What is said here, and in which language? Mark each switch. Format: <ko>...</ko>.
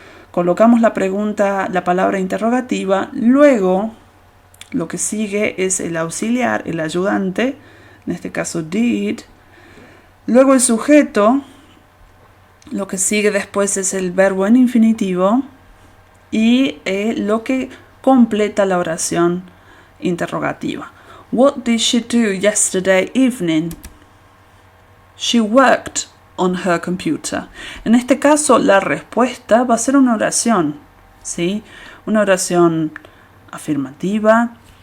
<es>Colocamos la pregunta, la palabra interrogativa, luego lo que sigue es el auxiliar, el ayudante, en este caso did, luego el sujeto, lo que sigue después es el verbo en infinitivo y lo que completa la oración interrogativa.</es> <en>What did she do yesterday evening? She worked on her computer.</en> <es>En este caso, la respuesta va a ser una oración, ¿sí? Una oración afirmativa,</es>